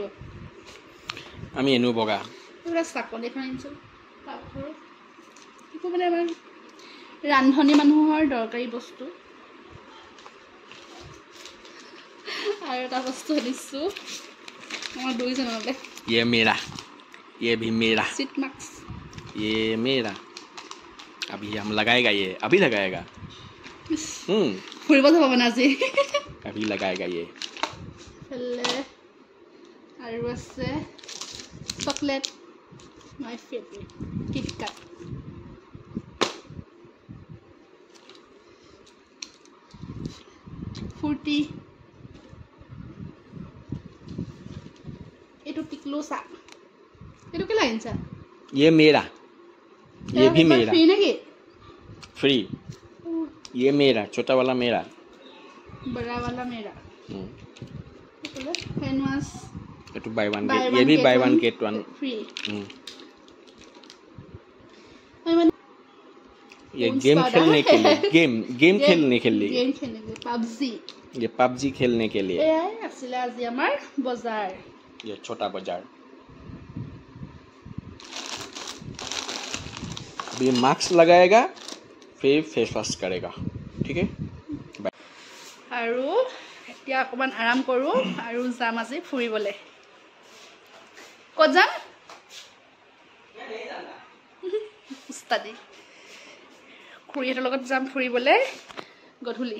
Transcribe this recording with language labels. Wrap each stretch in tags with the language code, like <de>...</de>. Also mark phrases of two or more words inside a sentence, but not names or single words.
<as>আমি এনেও বগা। এইবিলাক চাকনি এখন আনিছোঁ পাকঘৰৰ, একো মানে আমাৰ ৰান্ধনি মানুহৰ দৰকাৰী বস্তু। আৰু এটা বস্তু আনিছোঁ আমাৰ দুইজনলৈ,</as> <hi>ये भी मेरा,</hi> <en>sheet mask.</en> <hi>ये मेरा, अभी हम लगाएगा, ये अभी लगाएगा।</hi> <as>ফুৰিব যাব মানে আজি।</as> <hi>अभी लगाएगा ये।</hi> <as>আৰু আছে চকলেট,</as> <en>my favourite,</en> <as>কিটকাট। ফুৰ্তি, এইটো টিকলো চাহ। এইটো কেলে আনিছা?</as> <hi>ये मेरा, ये भी मेरा,</hi> <as>ফ্ৰী নেকি?</as> <hi>फ्री। ये मेरा, छोटा वाला मेरा, बड़ा वाला मेरा।</hi> <en>hand wash,</en> <hi>तो</hi> <en>buy one get,</en> <hi>ये भी</hi> <en>buy one get one</en> <hi>फ्री। ये गेम खेलने के लिए, गेम खेलने के लिए, पबजी, ये पबजी खेलने के लिए।</hi> <as>आছিলে আজি আমাৰ বজাৰ,</as> <hi>ये छोटा बाजार। अभी मास्क लगाएगा, फिर</hi> <en>face wash</en> <hi>करेगा, ठीक है?</hi> <as>আৰু এতিয়া অকণমান আৰাম কৰোঁ আৰু যাম আজি ফুৰিবলৈ। ক'ত যাম? উস্তাদি খুৰীহঁতৰ লগত যাম ফুৰিবলৈ গধূলি।</as>